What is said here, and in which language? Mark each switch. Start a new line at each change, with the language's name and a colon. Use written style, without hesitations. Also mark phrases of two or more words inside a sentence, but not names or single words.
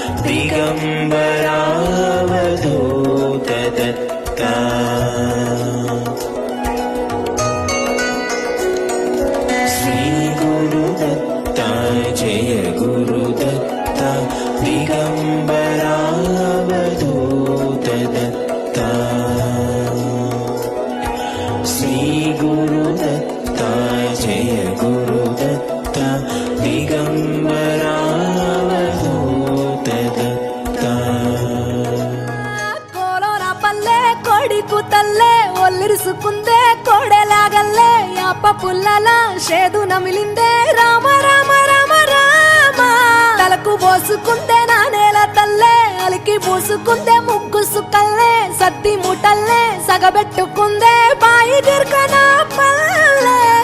Sanskrit: दिगंबरावधूत दत्ता श्री गुरुदत्ता जय गुरुदत्ता दिगंबरावधूत दत्ता श्री गुरुदत्ता जय गुरुदत्ता दिगंबरावधूत दत्ता
Telugu: కోలోన పల్లె కోడి కూతల్లే ఒల్లిరుసుకుందే కోడెలాగల్లే యాప పుల్లల షేదు నమిలిందే రామ రామ రామ రామ తలకు పోసుకుందే నా నేల తల్లే అలికి పూసుకుందే ముగ్గు సుక్కల్లే సద్ది ముటల్లే సగబెట్టుకుందే బాయి దిర్కన పల్లె